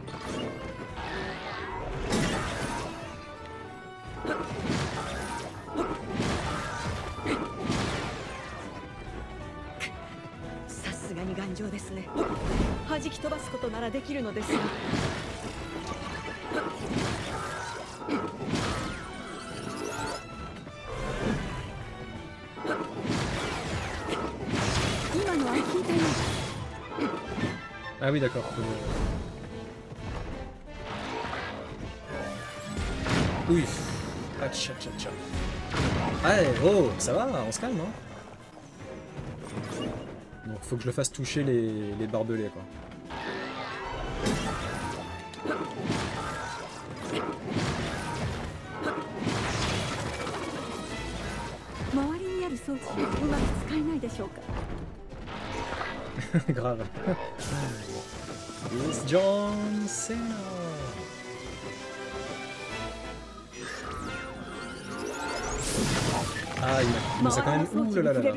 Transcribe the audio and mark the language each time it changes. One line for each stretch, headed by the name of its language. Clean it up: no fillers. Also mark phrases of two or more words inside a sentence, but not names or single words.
Japanese: さすがに頑丈ですね。弾き飛ばすことならできるのですが。今のは聞いたよ。
French: Ah oui d'accord. Oui. Ah, tcha, tcha, tcha. Ah, oh, ça va, on se calme, hein. Donc faut que je le fasse toucher les barbelés, quoi.
Japanese: 周りにある装置をうまく使えないでしょうか。
English: Grave. It's John Cena.
French: Ah, il nous a quand même... Ouh là là là là.